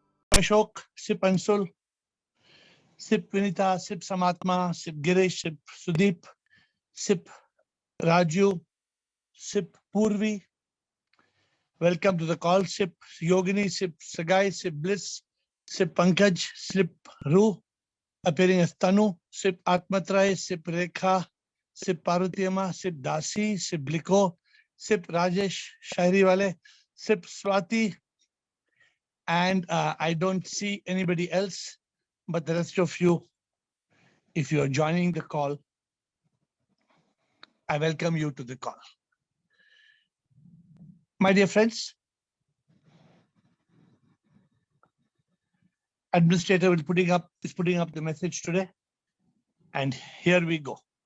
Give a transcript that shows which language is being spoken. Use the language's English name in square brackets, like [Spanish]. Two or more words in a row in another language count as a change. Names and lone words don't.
[English] Ashok, Sip Ansul, Sip Vinita, Sip Samatma, Sip Girish, Sip Sudeep, Sip Raju, Sip Purvi. Welcome to the call. Sip Yogini, Sip Sagai, Sip Bliss, Sip Pankaj, Sip Ru, appearing as Tanu, Sip Atmatrai, Sip Rekha, Sip Parutiyama, Sip Dasi, Sip Bliko, Sip Rajesh, Shairi Wale, Sip Swati, and I don't see anybody else, but the rest of you, if you are joining the call, I welcome you to the call. My dear friends, Administrator is putting up the message today, and here we go.